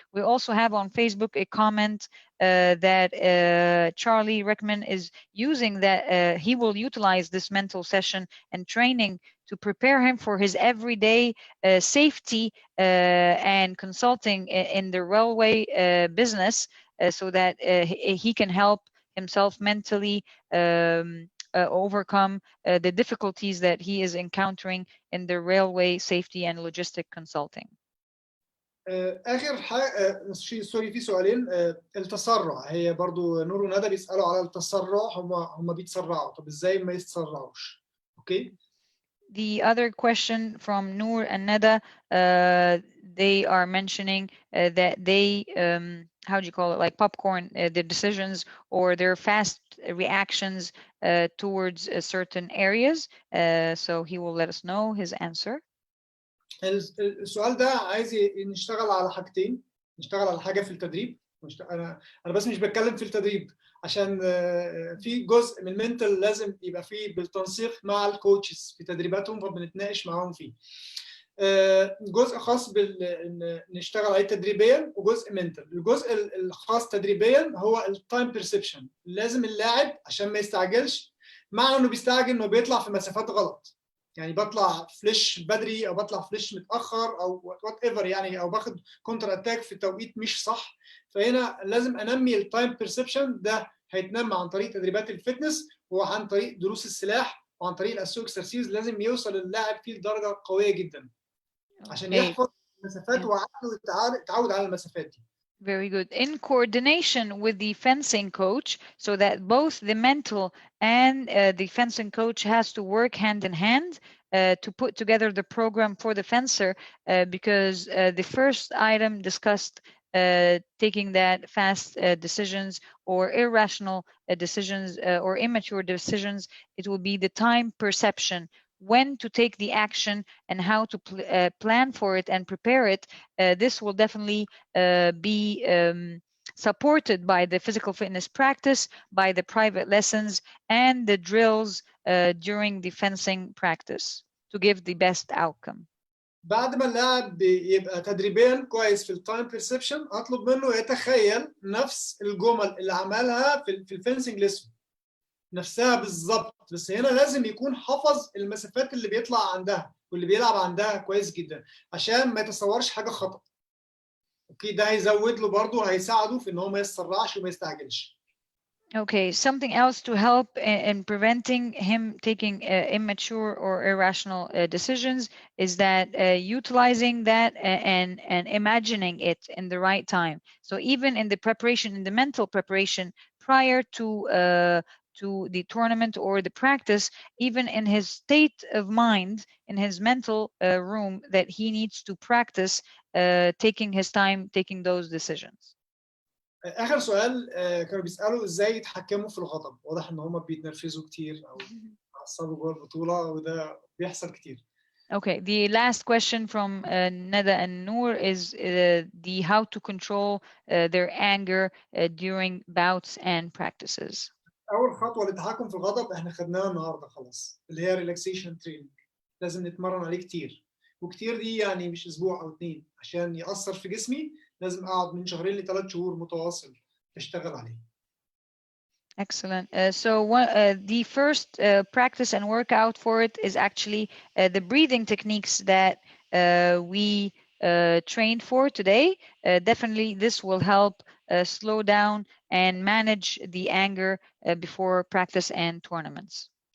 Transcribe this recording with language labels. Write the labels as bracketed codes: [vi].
[en] We also have on Facebook a comment that Charlie Rickman is using, that he will utilize this mental session and training to prepare him for his everyday safety and consulting in the railway business, so that he can help himself mentally overcome the difficulties that he is encountering in the railway safety and logistic consulting. [ar] اخر حاجه سوري في سؤالين. التسرع، هي برضو نور وندى بيسالوا على التسرع. هم بيتسرعوا، طب ازاي ما يتسرعوش؟ اوكي. [en] The other question from Noor and Nada, they are mentioning that they, how do you call it, like popcorn, the decisions or their fast reactions towards certain areas. So he will let us know his answer. [ar] السؤال ده عايز نشتغل على حاجتين. نشتغل على حاجه في التدريب. انا بس مش بتكلم في التدريب، عشان في جزء من المنتال لازم يبقى فيه بالتنسيق مع الكوتشز في تدريباتهم، فبنتناقش معاهم فيه. جزء خاص نشتغل عليه تدريبيا، وجزء منتال. الجزء الخاص تدريبيا هو التايم بيرسبشن. لازم اللاعب عشان ما يستعجلش، مع انه بيستعجل انه بيطلع في مسافات غلط، يعني بطلع فليش بدري او بطلع فليش متاخر او وات ايفر، يعني او باخد كونتر اتاك في توقيت مش صح. فهنا لازم انمي التايم بيرسبشن. ده هيتنمى عن طريق تدريبات الفتنس، وعن طريق دروس السلاح، وعن طريق الاسو اكسرسيز. لازم يوصل اللاعب فيه لدرجه قويه جدا عشان يحفظ المسافات وعقله يتعود على المسافات دي. [en] Very good. In coordination with the fencing coach, so that both the mental and the fencing coach has to work hand in hand to put together the program for the fencer, because the first item discussed taking that fast decisions or irrational decisions or immature decisions, it will be the time perception, when to take the action and how to plan for it and prepare it. This will definitely be supported by the physical fitness practice, by the private lessons, and the drills during the fencing practice to give the best outcome. [ar] بعد ما اللاعب يبقى تدريبيا كويس في التايم بيرسبشن، اطلب منه يتخيل نفس الجمل اللي عملها في الفنسنج ليسون نفسها بالظبط، بس هنا لازم يكون حفظ المسافات اللي بيطلع عندها واللي بيلعب عندها كويس جدا عشان ما يتصورش حاجه خطأ. اوكي، ده هيزود له برضه، هيساعده في ان هو ما يتسرعش وما يستعجلش. [en] Okay, something else to help in preventing him taking immature or irrational decisions is that utilizing that and imagining it in the right time. So even in the preparation, in the mental preparation prior to the tournament or the practice, even in his state of mind, in his mental room, that he needs to practice taking his time, taking those decisions. [ar] اخر سؤال كانوا بيسالوا ازاي يتحكموا في الغضب. واضح ان هم بيتنرفزوا كتير او عصبوا جوه البطوله، وده بيحصل كتير. [en] Okay, the last question from Nada and Noor is the how to control their anger during bouts and practices. [ar] اول خطوه للتحكم في الغضب احنا خدناها النهارده خلاص، اللي هي ريلاكسيشن تريننج. لازم نتمرن عليه كتير، وكتير دي يعني مش اسبوع او 2. عشان ياثر في جسمي لازم اقعد من 2 ل3 شهور متواصل اشتغل عليه. [en] Excellent. So the first practice and workout for it is actually the breathing techniques that we trained for today. Definitely this will help slow down and manage the anger before practice and tournaments.